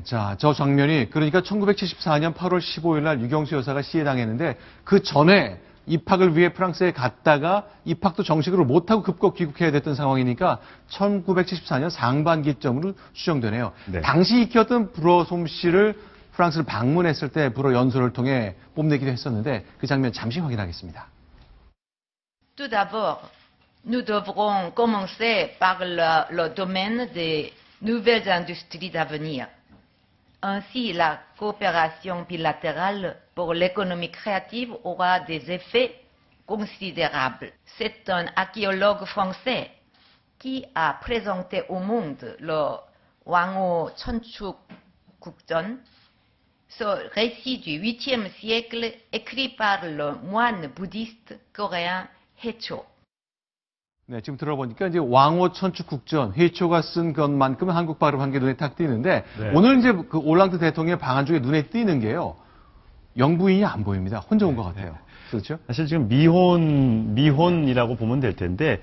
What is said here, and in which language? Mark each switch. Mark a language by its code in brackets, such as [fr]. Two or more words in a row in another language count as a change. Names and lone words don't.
[ko] 자, 저 장면이 그러니까 1974년 8월 15일 날 유경수 여사가 시해당했는데 그 전에 입학을 위해 프랑스에 갔다가 입학도 정식으로 못하고 급거 귀국해야 됐던 상황이니까 1974년 상반기점으로 추정되네요. 네. 당시 익혔던 불어 솜씨를 프랑스를 방문했을 때 불어 연설을 통해 뽐내기도 했었는데 그 장면 잠시 확인하겠습니다. [fr] Tout d'abord, nous devrons commencer par le domaine des nouvelles industries d'avenir. Ainsi, la coopération bilatérale pour l'économie créative aura des effets considérables. C'est un archéologue français qui a présenté au monde le Wangho Chonchuk Gukjeon, ce récit du 8e siècle écrit par le moine bouddhiste coréen Haecho. [ko] 네, 지금 들어보니까 이제 왕호 천축국전 회초가 쓴 것만큼 한국 발음한 게 눈에 탁 띄는데 네. 오늘 이제 그 올랑드 대통령의 방한 중에 눈에 띄는 게요. 영부인이 안 보입니다. 혼자 온 것 같아요. 그렇죠? 사실 지금 미혼이라고 보면 될 텐데